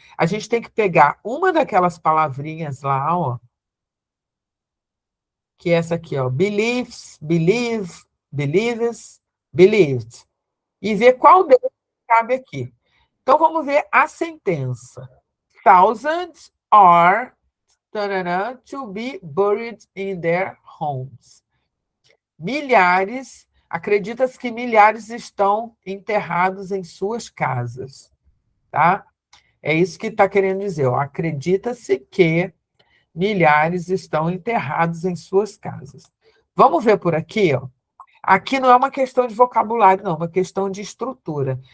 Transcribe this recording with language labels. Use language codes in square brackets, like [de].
[pt] A gente tem que pegar uma daquelas palavrinhas lá, ó, que é essa aqui, ó, believes, believe, believes, believed, e ver qual deles cabe aqui. Então, vamos ver a sentença. [en] Thousands are to be buried in their homes. [pt] Milhares, acredita-se que milhares estão enterrados em suas casas, tá? É isso que está querendo dizer. Acredita-se que milhares estão enterrados em suas casas. Vamos ver por aqui, ó. Aqui não é uma questão de vocabulário, não, é uma questão de estrutura.